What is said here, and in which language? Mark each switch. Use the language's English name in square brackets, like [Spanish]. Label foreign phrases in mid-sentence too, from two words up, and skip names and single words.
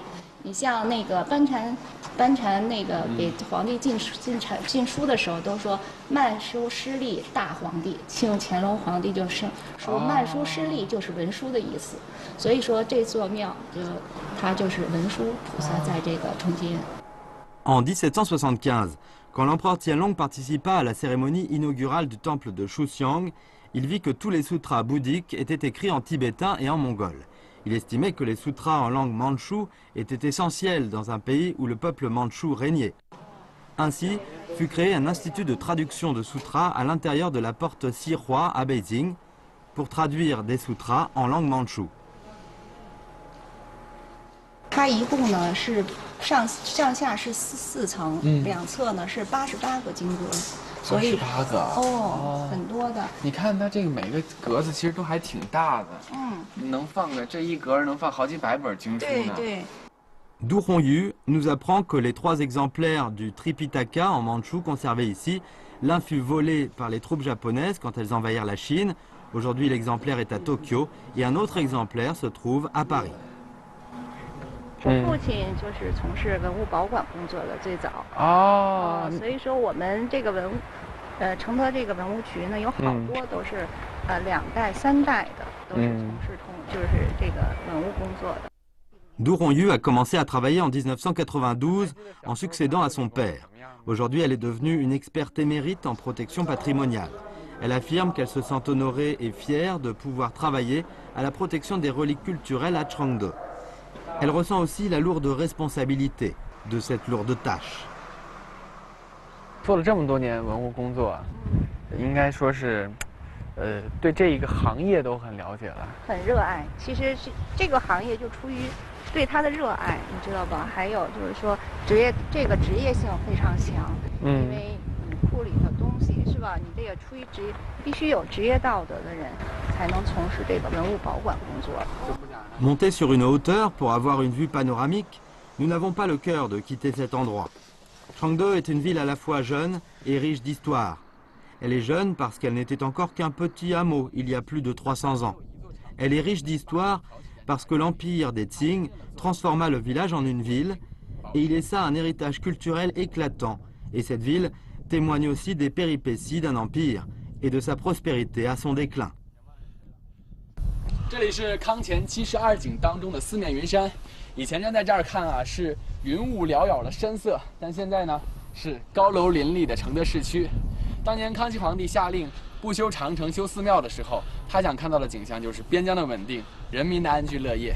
[Chinese] 你像那个班禅那个给皇帝进书的时候，都说慢书失利大皇帝，庆乾隆皇帝就是说慢书失利就是文殊的意思，所以说这座庙它就是文殊菩萨在这个中间。 [French] En 1775, quand l'empereur Tianlong participa à la cérémonie inaugurale du temple de Shouxiang, il vit que tous les sutras bouddhiques étaient écrits en tibétain et en mongol. Il estimait que les sutras en langue mandchoue étaient essentiels dans un pays où le peuple mandchou régnait. Ainsi fut créé un institut de traduction de sutras à l'intérieur de la porte Xihua à Beijing pour traduire des sutras en langue mandchoue. [Chinese] 它一共呢是上下是4层，2侧呢是88个经阁，所以 88个很多的。你看它这个每个格子其实都还挺大的，能放个这一格能放好几百本经书呢。对。 [French] Du Hongyu nous apprend que les 3 exemplaires du Tripitaka en mandchou conservés ici, l'un fut volé par les troupes japonaises quand elles envahirent la Chine. Aujourd'hui, l'exemplaire est à Tokyo et un autre exemplaire se trouve à Paris. [Chinese] 我父亲就是从事文物保管工作的最早所以说我们这个承德这个文物局呢，有好多都是2代3代的，都是从事就是这个文物工作的。 [French] Du Hongyu a commencé à travailler en 1992 en succédant à son père. Aujourd'hui, elle est devenue une experte émérite en protection patrimoniale. Elle affirme qu'elle se sent honorée et fière de pouvoir travailler à la protection des reliques culturelles à Changde. Elle ressent aussi la lourde responsabilité de cette lourde tâche. [Chinese] 做了这么多年文物工作，应该说是，对这一个行业都很了解了，很热爱。其实这个行业就出于对它的热爱，你知道吧？还有就是说职业性非常强，因为你库里的东西是吧？你这个出于必须有职业道德的人才能从事这个文物保管工作。 [French] Montés sur une hauteur pour avoir une vue panoramique, nous n'avons pas le cœur de quitter cet endroit. Changde est une ville à la fois jeune et riche d'histoire. Elle est jeune parce qu'elle n'était encore qu'un petit hameau il y a plus de 300 ans. Elle est riche d'histoire parce que l'empire des Qing transforma le village en une ville et il laissa un héritage culturel éclatant. Et cette ville témoigne aussi des péripéties d'un empire et de sa prospérité à son déclin. [Chinese] 这里是康乾72景当中的四面云山。以前站在这儿看啊，是云雾缭绕的山色，但现在呢是高楼林立的承德市区。当年康熙皇帝下令不修长城修寺庙的时候，他想看到的景象就是边疆的稳定，人民的安居乐业。